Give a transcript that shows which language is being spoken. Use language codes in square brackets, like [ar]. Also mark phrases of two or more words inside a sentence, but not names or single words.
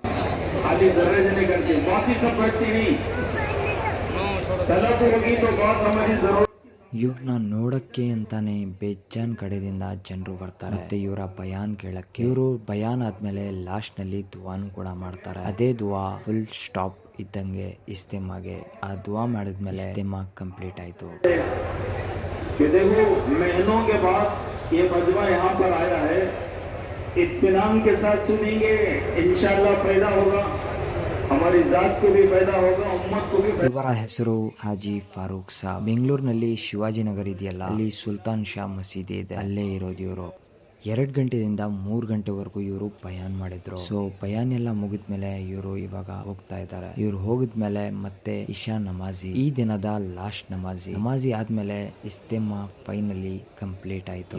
[kn] ಇವ್ರನ್ನ ನೋಡಕ್ಕೆ ಅಂತಾನೆ ಬೇಜಾನ್ ಕಡೆದಿಂದ ಜನರು ಬರ್ತಾರೆ. ಮತ್ತೆ ಇವರ ಬಯಾನ್ ಕೇಳಕ್ಕೆ. ಇವರು ಬಯಾನ್ ಆದ್ಮೇಲೆ ಲಾಸ್ಟ್ ನಲ್ಲಿ ದುವಾನು ಕೂಡ ಮಾಡ್ತಾರೆ. ಅದೇ ದುವಾ [en] full stop [kn] ಇದ್ದಂಗೆ ಇಸ್ತೆಮಾಗೆ. ಆ ದುವಾ ಮಾಡಿದ್ಮೇಲೆ ಇಸ್ತೆಮಾ ಕಂಪ್ಲೀಟ್ ಆಯ್ತು. [ur] اطمینان کے ساتھ سنیں گے، ان شاء اللہ فائدہ ہوگا، ہماری ذات کو بھی فائدہ ہوگا، امت کو بھی. [kn] ಇವರ ಹೆಸರು ಹಾಜಿ ಫಾರೂಕ್ ಸಾಬ್. ಬೆಂಗಳೂರಿನಲ್ಲಿ ಶಿವಾಜಿನಗರ ಇದೆಯಲ್ಲ, ಅಲ್ಲಿ ಸುಲ್ತಾನ್ ಶಾ ಮಸೀದಿ ಇದೆ, ಅಲ್ಲೇ ಇರೋದು ಇವರು. 2 ಗಂಟೆಯಿಂದ 3 ಗಂಟೆವರೆಗೂ ಇವರು ಬಯಾನ್ ಮಾಡಿದ್ರು. ಸೊ ಬಯಾನ್ ಎಲ್ಲ ಮುಗಿದ್ಮೇಲೆ ಇವರು ಇವಾಗ ಹೋಗ್ತಾ ಇದ್ದಾರೆ. ಇವ್ರು ಹೋಗಿದ್ಮೇಲೆ ಮತ್ತೆ ಇಶಾ ನಮಾಜಿ, ಈ ದಿನದ ಲಾಸ್ಟ್ ನಮಾಜಿ ಆದ್ಮೇಲೆ ಇಸ್ತೆಮಾ [en] finally complete [kn] ಆಯ್ತು.